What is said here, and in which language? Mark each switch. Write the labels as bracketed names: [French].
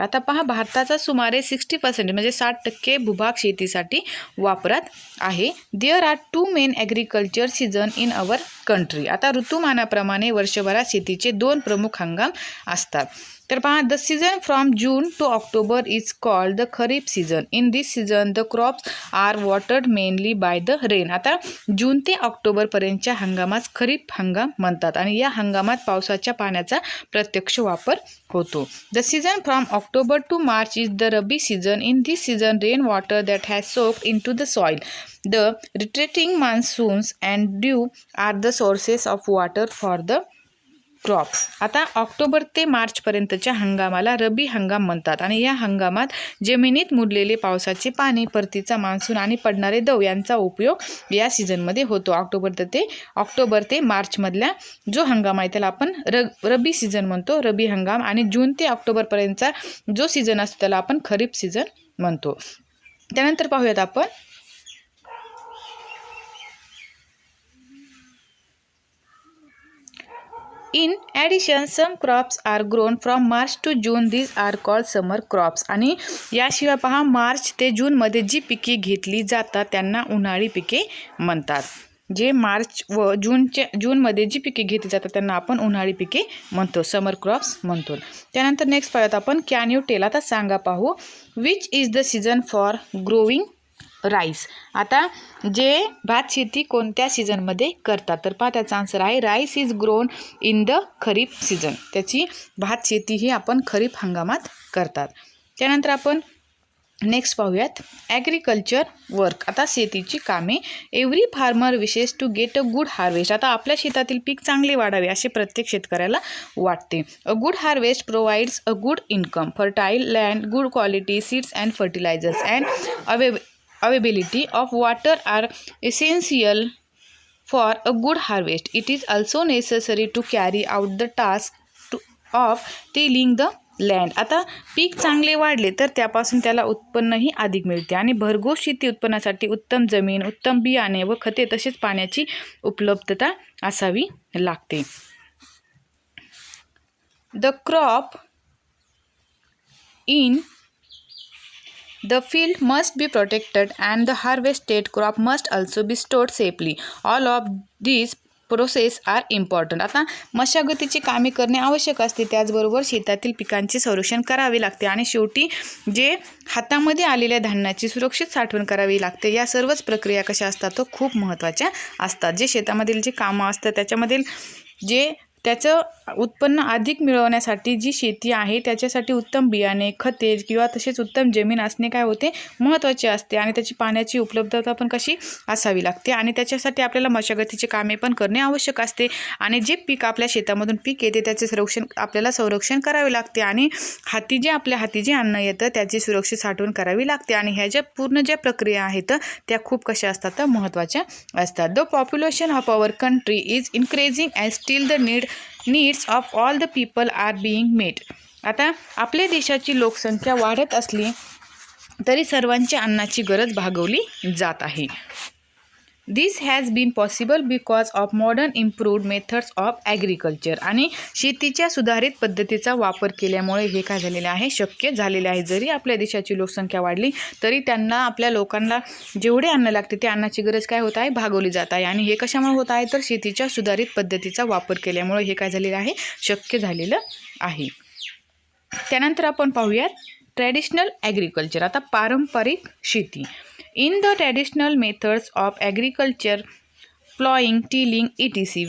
[Marathi] आता पहा, भारताचा सुमारे 60% म्हणजे 60% भूभाग शेतीसाठी वापरात आहे. [English] There are 2 main agriculture season in our country. [Marathi] आता ऋतुमानाप्रमाणे वर्षभरात शेतीचे 2 प्रमुख हंगाम असतात. तर पहा, [English] The season from June to October is called the kharif season. In this season the crops are watered mainly by the rain. [Marathi] आता जून ते ऑक्टोबरपर्यंतच्या हंगामास खरीप हंगाम म्हणतात आणि या हंगामात पावसाच्या पाण्याचा प्रत्यक्ष वापर होतो. [English] The season from October to March is the rabi season. In this season rain water that has soaked into the soil. The retreating monsoons and dew are the sources of water for the crops. [Marathi] आता October ते मार्चपर्यंतच्या हंगामाला रबी हंगाम म्हणतात आणि या हंगामात जमिनीत मुरलेले पावसाचे पाणी, परतीचा मान्सून आणि पडणारे दव यांचा उपयोग या सीझनमध्ये होतो. ऑक्टोबर ते मार्चमधल्या जो हंगाम आहे त्याला आपण रबी सीझन म्हणतो, रबी हंगाम. आणि जून ते ऑक्टोबरपर्यंतचा जो सीझन असतो त्याला आपण खरीप सीझन म्हणतो. त्यानंतर पाहूयात आपण, [English] In addition, some crops are grown from March to June. These are called summer crops. [Marathi] आणि याशिवाय पहा, मार्च ते जूनमध्ये जी पिके घेतली जातात त्यांना उन्हाळी पिके म्हणतात. जे मार्च व जूनमध्ये जी पिके घेतली जातात त्यांना आपण उन्हाळी पिके म्हणतो, समर क्रॉप्स म्हणतो. [English] त्यानंतर नेक्स्ट [Marathi] पाहूयात आपण, [English] can you tell, [Marathi] आता सांगा पाहू, [English] Which is the season for growing rice. [Marathi] आता जे भात शेती कोणत्या सीझनमध्ये करतात, तर पहा त्याचा आन्सर आहे [English] Rice is grown in the kharif season. [Marathi] त्याची भात शेती ही आपण खरीप हंगामात करतात. त्यानंतर आपण नेक्स्ट पाहूयात, [English] agriculture work, [Marathi] आता शेतीची कामे. [English] Every farmer wishes to get a good harvest. [Marathi] आता आपल्या शेतातील पीक चांगले वाढावे असे प्रत्येक शेतकऱ्याला वाटते. [English] A good harvest provides a good income, fertile land, good quality seeds and fertilizers and availability of water are essential for a good harvest. It is also necessary to carry out the task of tilling the land. [Marathi] आता पीक चांगले वाढले तर त्यापासून त्याला उत्पन्नही अधिक मिळते आणि भरघोस शेती उत्पन्नासाठी उत्तम जमीन, उत्तम बियाणे व खते तसेच पाण्याची उपलब्धता असावी लागते. [English] The crop in the field must be protected and the harvested crop must also be stored safely. All of these process are important. [Marathi] आता मशागतीची कामे करणे आवश्यक असते, त्याचबरोबर शेतातील पिकांचे संरक्षण करावे लागते आणि शेवटी जे हातामध्ये आलेल्या धान्याची सुरक्षित साठवण करावी लागते. या सर्वच प्रक्रिया कशा असतात तर खूप महत्त्वाच्या असतात. जे शेतामधील जे कामं असतात त्याच्यामधील जे त्याचं उत्पन्न अधिक मिळवण्यासाठी जी शेती आहे त्याच्यासाठी उत्तम बियाणे, खते किंवा तसेच उत्तम जमीन असणे काय होते महत्त्वाचे असते आणि त्याची पाण्याची उपलब्धता पण कशी असावी लागते आणि त्याच्यासाठी आपल्याला मशागतीचे कामे पण करणे आवश्यक असते आणि जे पीक आपल्या शेतामधून पीक येते त्याचे संरक्षण करावे लागते आणि आपल्या हाती जे अन्न येतं त्याची सुरक्षित साठवण करावी लागते आणि ह्या ज्या पूर्ण ज्या प्रक्रिया आहेत त्या खूप कशा असतात तर महत्त्वाच्या असतात. [English] The population of our country is increasing and still the needs of all the people are being met. [Marathi] आता आपल्या देशाची लोकसंख्या वाढत असली तरी सर्वांच्या अन्नाची गरज भागवली जात आहे. [English] This has been possible because of modern improved methods of agriculture. [Marathi] आणि शेतीच्या सुधारित पद्धतीचा वापर केल्यामुळे हे काय झालेले आहे शक्य झालेले आहे. जरी आपल्या देशाची लोकसंख्या वाढली तरी त्यांना आपल्या लोकांना जेवढे अन्न लागते त्या अन्नाची गरज काय होत आहे भागवली जात आहे आणि हे कशामुळे होत आहे तर शेतीच्या सुधारित पद्धतीचा वापर केल्यामुळे हे काय झालेलं आहे शक्य झालेलं आहे. त्यानंतर आपण पाहूयात [English] Traditional agriculture. [Marathi] आता पारंपरिक शेती. [English] In the traditional methods of agriculture, plowing, tilling, etc.